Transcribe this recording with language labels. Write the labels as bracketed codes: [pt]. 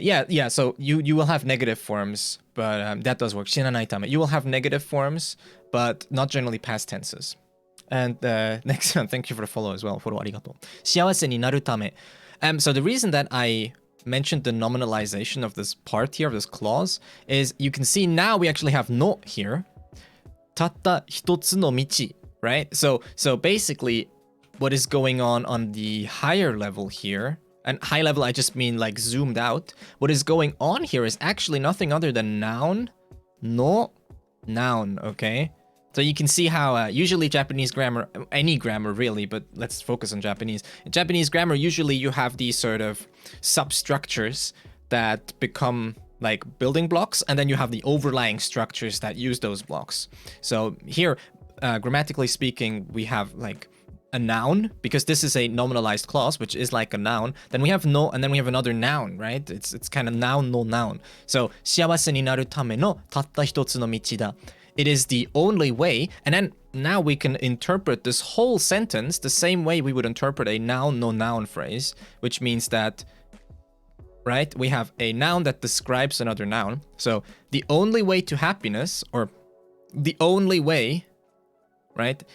[en] Yeah, so you will have negative forms, but that does work. [ja] 死なないため. [en] You will have negative forms, but not generally past tenses. And next one, thank you for the follow as well. Follow arigato. [ja] 幸せになるため. [en] So the reason that I mentioned the nominalization of this part here, of this clause, is you can see now we actually have no here. [ja] たった一つの道, [en] right? So basically, what is going on the higher level here, and high level I just mean like zoomed out, what is going on here is actually nothing other than noun, no, noun, okay? So you can see how usually Japanese grammar, any grammar really, but let's focus on Japanese. In Japanese grammar, usually you have these sort of substructures that become like building blocks, and then you have the overlying structures that use those blocks. So here, grammatically speaking, we have like a noun, because this is a nominalized clause, which is like a noun. Then we have no, and then we have another noun, right? It's kind of noun, no noun. [ja] So 幸せになるためのたった一つの道だ. [en] It is the only way, and then now we can interpret this whole sentence the same way we would interpret a noun, no noun phrase, which means that, right, we have a noun that describes another noun. So the only way to happiness, or the only way, right?